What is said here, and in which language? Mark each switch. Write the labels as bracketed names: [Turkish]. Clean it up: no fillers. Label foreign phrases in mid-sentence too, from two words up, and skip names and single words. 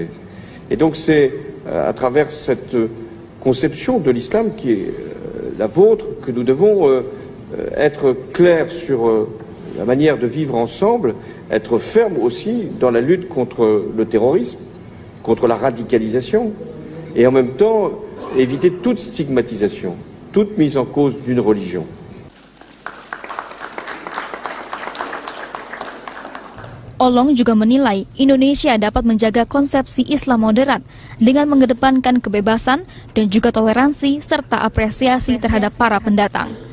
[French] Et donc c'est à travers cette conception de l'islam qui est la vôtre que nous devons être clairs sur la manière de vivre ensemble, être fermes aussi dans la lutte contre le terrorisme, contre la radicalisation, et en même temps éviter toute stigmatisation, toute mise en cause d'une religion. [Indonesian] Hollande juga menilai Indonesia dapat menjaga konsepsi Islam moderat dengan mengedepankan kebebasan dan juga toleransi serta apresiasi terhadap para pendatang.